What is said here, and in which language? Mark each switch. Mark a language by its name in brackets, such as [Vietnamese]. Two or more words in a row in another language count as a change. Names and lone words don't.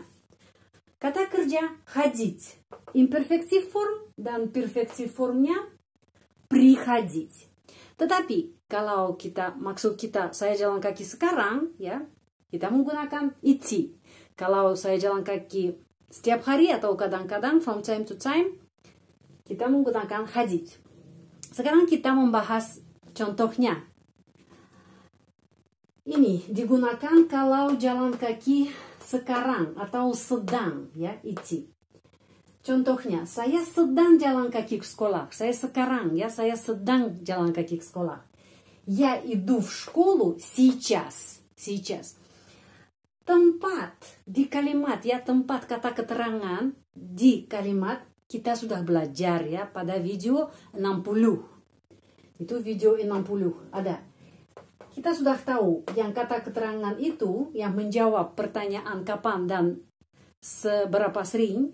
[Indonesian] Kata kerja ходить imperfektif form dan perfektif formnya приходить. Tetapi kalau maksud kita saya jalan kaki sekarang ya, kita menggunakan идти. Kalau saya jalan kaki setiap hari atau kadang-kadang [English] from time to time, [Indonesian] kita menggunakan ходить. Sekarang kita membahas contohnya. Ini digunakan kalau jalan kaki sekarang atau sedang ya, идти. Contohnya, saya sedang jalan kaki ke sekolah. Saya sekarang, ya, saya sedang jalan kaki ke sekolah. [Russian] Я иду в школу сейчас. Сейчас. [Indonesian] Tempat di kalimat, ya, tempat kata keterangan di kalimat kita sudah belajar, ya, pada video 60. Itu video 60, ada. Kita sudah tahu yang kata keterangan itu yang menjawab pertanyaan kapan dan seberapa sering.